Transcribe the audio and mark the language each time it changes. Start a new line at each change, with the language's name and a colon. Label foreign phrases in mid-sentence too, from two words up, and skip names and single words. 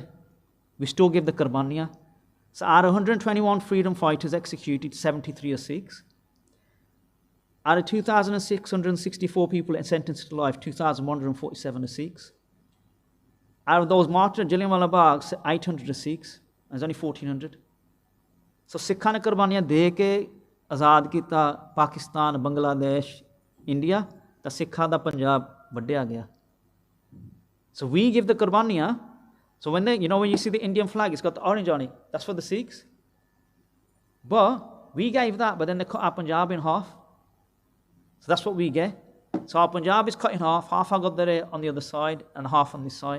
English: We still give the Qurbaniya. So out of 121 freedom fighters executed, 73 are Sikhs. Out of 2,664 people sentenced to life, 2,147 are Sikhs. Out of those martyred at Jallianwala Bagh, 800 are Sikhs. There's only 1,400. So
Punjabi: ਸਿੱਖਾਂ ਨੇ ਕੁਰਬਾਨੀਆਂ ਦੇ ਕੇ ਆਜ਼ਾਦ ਕੀਤਾ ਪਾਕਿਸਤਾਨ, ਬੰਗਲਾਦੇਸ਼, ਇੰਡੀਆ, the ਸਿੱਖਾਂ ਦਾ ਪੰਜਾਬ ਵੱਢਿਆ ਗਿਆ.
English: So we give the Qurbaniya. So when you see the Indian flag, it's got the orange on it. That's for the Sikhs. But we gave that, but then they cut our Punjab in half. So that's what we get. So our Punjab is cut in half our Gurdwara on the other side, and half on this side.